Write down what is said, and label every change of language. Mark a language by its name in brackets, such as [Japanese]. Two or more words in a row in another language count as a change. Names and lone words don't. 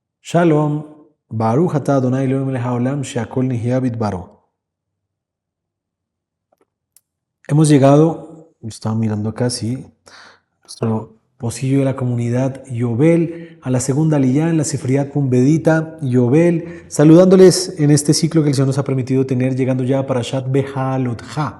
[Hebrew] שלום, ברוך אתה אדוני אלוהינו מלך העולם שהכל נהיה בדברו. [Spanish] Hemos llegado, estaba mirando acá, sí, nuestro pocillo de la comunidad Yobel, a la segunda aliyá en la Sefriat Pumbedita Yobel, saludándoles en este ciclo que el Señor nos ha permitido tener, llegando ya a Parashat Beha'alotcha.